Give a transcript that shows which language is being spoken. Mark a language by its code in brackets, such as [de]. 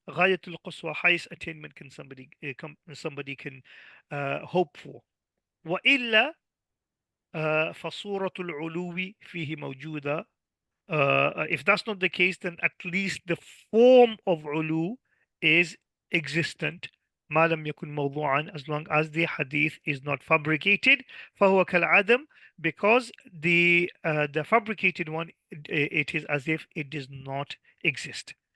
[ar] Ghayatul quswa, [en] highest attainment can somebody can hope for. [ar] وإلا فصورة العلو فيه موجودة. [en] If that's not the case, then at least the form of ulu is existent. [ar] ما لم يكن موضوعا, [en] as long as the hadith is not fabricated. [ar] فهو كالعدم, [en] because the fabricated one, it is as if it does not exist.